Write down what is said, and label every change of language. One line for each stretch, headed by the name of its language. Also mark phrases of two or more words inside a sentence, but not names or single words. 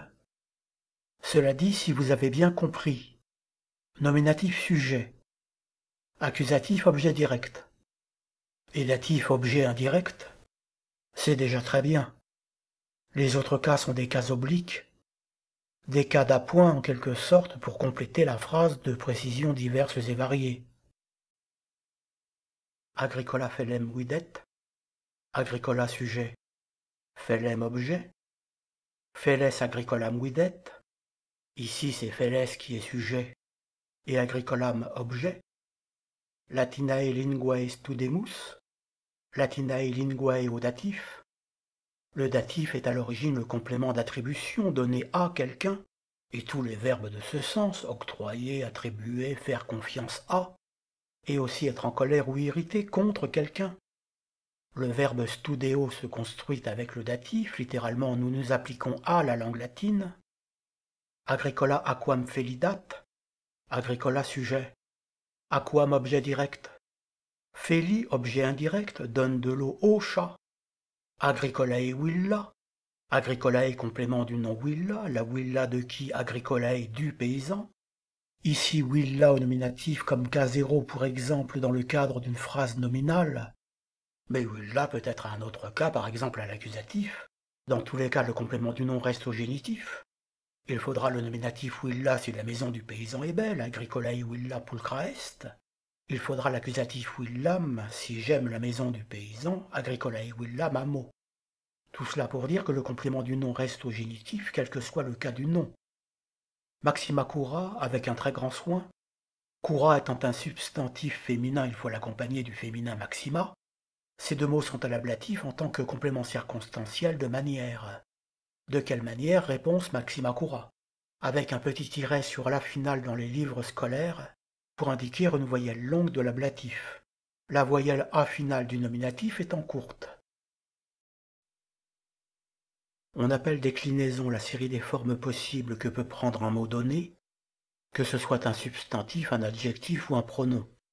French: Cela dit, si vous avez bien compris, nominatif sujet, accusatif objet direct, et datif objet indirect, c'est déjà très bien. Les autres cas sont des cas obliques, des cas d'appoint en quelque sorte pour compléter la phrase de précisions diverses et variées.
Latin: Agricola felem videt, agricola sujet, felem objet, feles agricolam videt,
French: ici c'est feles qui est sujet et agricolam objet,
Latin: latinae linguae studemus, latinae linguae
French: au datif. Le datif est à l'origine le complément d'attribution donné à quelqu'un, et tous les verbes de ce sens, octroyer, attribuer, faire confiance à, et aussi être en colère ou irrité contre quelqu'un. Le verbe studeo se construit avec le datif, littéralement nous nous appliquons à la langue latine.
Latin: Agricola aquam felidat, agricola sujet, aquam
French: objet direct. Feli objet indirect donne de l'eau au chat.
Latin: Agricolae villa,
French: agricolae complément du nom villa, la villa de qui agricolae du paysan. Ici villa au nominatif comme cas 0 pour exemple dans le cadre d'une phrase nominale. Mais villa peut être un autre cas, par exemple à l'accusatif. Dans tous les cas, le complément du nom reste au génitif. Il faudra le nominatif villa si la maison du paysan est belle,
Latin: agricolae villa pulchra est.
French: Il faudra l'accusatif villam si j'aime la maison du paysan,
Latin: agricolae villam amo.
French: Tout cela pour dire que le complément du nom reste au génitif, quel que soit le cas du nom.
Latin: Maxima cura,
French: avec un très grand soin. Cura étant un substantif féminin, il faut l'accompagner du féminin maxima. Ces deux mots sont à l'ablatif en tant que complément circonstanciel de manière. De quelle manière? Réponse
Latin: maxima cura.
French: Avec un petit tiret sur la finale dans les livres scolaires, pour indiquer une voyelle longue de l'ablatif, la voyelle A finale du nominatif étant courte. On appelle déclinaison la série des formes possibles que peut prendre un mot donné, que ce soit un substantif, un adjectif ou un pronom.